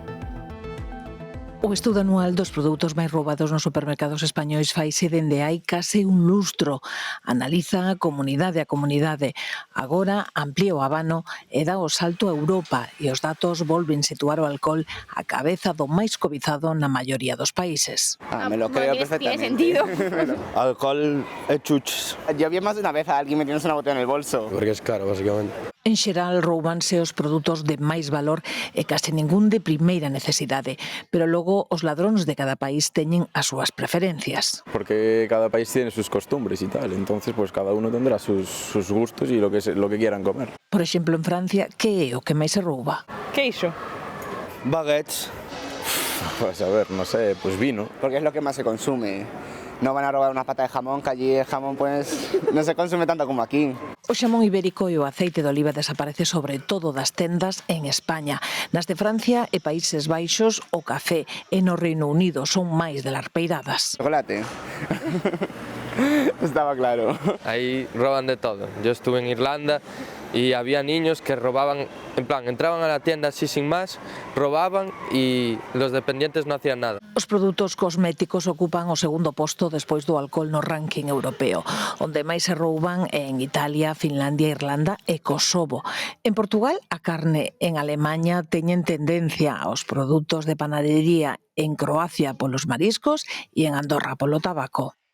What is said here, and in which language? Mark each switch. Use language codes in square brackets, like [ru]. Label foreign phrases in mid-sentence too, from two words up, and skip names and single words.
[gl] O estudo anual dos produtos máis roubados nos supermercados españois faise dende hai case un lustro. Analiza a comunidade a comunidade. Agora amplía o abano e dá o salto a Europa e os datos volven situar o alcohol a cabeza do máis cobizado na maioría dos países. [es] Me lo creo perfectamente. Tiene sentido. [gl] Alcohol e chuches. [es] Yo vi más de una vez a alguien metiéndose una botella en el bolso. Porque es caro, básicamente. [gl] En xeral roubanse os produtos de máis valor e case ningún de primeira necesidade, pero logo os ladróns de cada país teñen as súas preferencias. [es] Porque cada país tiene sus costumbres y tal, entonces pues cada uno tendrá sus gustos y lo que quieran comer. [gl] Por exemplo, en Francia, que é o que máis se rouba? Queixo. Baguettes. [es] Pues a ver, no sé, pues vino. Porque es lo que más se consume. No van a robar una pata de jamón, que allí el jamón pues no se consume tanto como aquí. [gl] O xamón ibérico e o aceite de oliva desaparece sobre todo das tendas en España. Nas de Francia e Países Baixos, o café e no Reino Unido son máis de larpeiradas. [es] Chocolate. Estaba claro. Ahí roban de todo. Yo estuve en Irlanda y había niños que robaban, en plan, entraban a la tienda así sin más, robaban y los dependientes no hacían nada. [gl] Os produtos cosméticos ocupan o segundo posto despois do alcohol no ranking europeo. Onde máis se rouban é en Italia, Finlandia, Irlanda e Kosovo. En Portugal, a carne. En Alemanha teñen tendencia aos produtos de panadería. En Croacia polos mariscos e en Andorra polo tabaco.